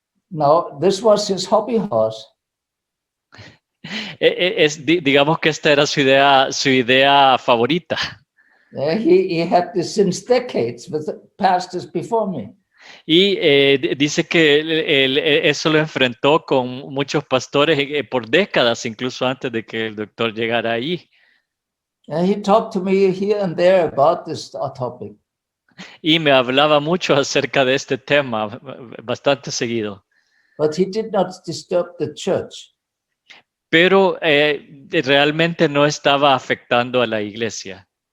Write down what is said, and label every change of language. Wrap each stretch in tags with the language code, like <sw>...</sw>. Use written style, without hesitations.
<en>No, this was his hobby horse.</en> <es>Digamos que esta era su idea favorita.</es> <en>He had this since decades with pastors before me.</en> <es>Y dice que eso lo enfrentó con muchos pastores por décadas, incluso antes de que el doctor llegara ahí.</es> <en>He talked to me here and there about this topic.</en> <es>Y me hablaba mucho acerca de este tema, bastante seguido.</es> <en>But he did not disturb the church.</en> <es>Pero realmente no estaba afectando a la iglesia.</es>